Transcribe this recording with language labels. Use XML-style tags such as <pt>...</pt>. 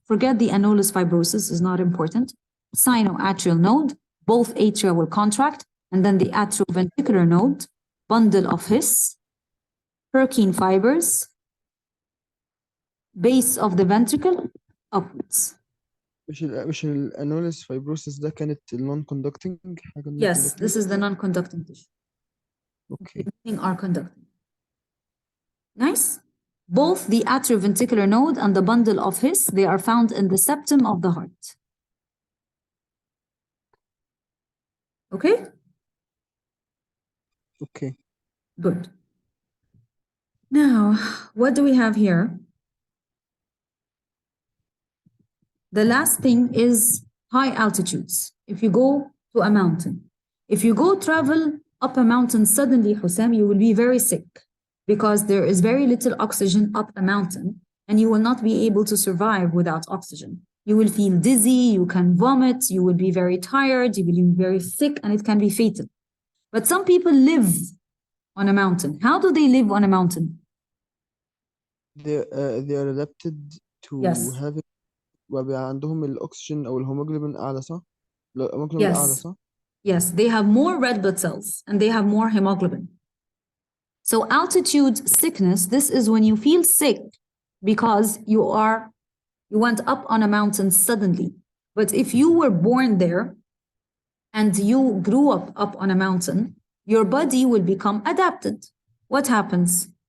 <en>Forget the annulus fibrosis, is not important. Sinoatrial node, both atria will contract, and then the atrioventricular node, bundle of His, Purkinje fibers, base of the ventricle, upwards.</en> <ar>مش الانولس fibrosis ده كانت non-conducting حاجة</ar> <en>Yes, non-conducting. this is the non-conducting tissue. Okay. Are conducting. Nice. Both the atrioventricular node and the bundle of His, they are found in the septum of the heart. Okay? Okay. Good. Now, what do we have here? The last thing is high altitudes. If you go to a mountain, if you go travel up a mountain suddenly, Hussam, you will be very sick because there is very little oxygen up a mountain and you will not be able to survive without oxygen. You will feel dizzy, you can vomit, you will be very tired, you will be very sick, and it can be fatal. But some people live on a mountain. How do they live on a mountain? They are adapted to Yes. having</en> <ar>وبيبقى عندهم الأكسجين أو الهيموجلوبين أعلى صح؟ الهيموجلوبين أعلى</ar> <en>Yes.</en> <ar>صح؟</ar> <en>Yes, they have more red blood cells and they have more hemoglobin. So altitude sickness, this is when you feel sick because you went up on a mountain suddenly. But if you were born there and you grew up on a mountain, your body will become adapted. What happens?</en>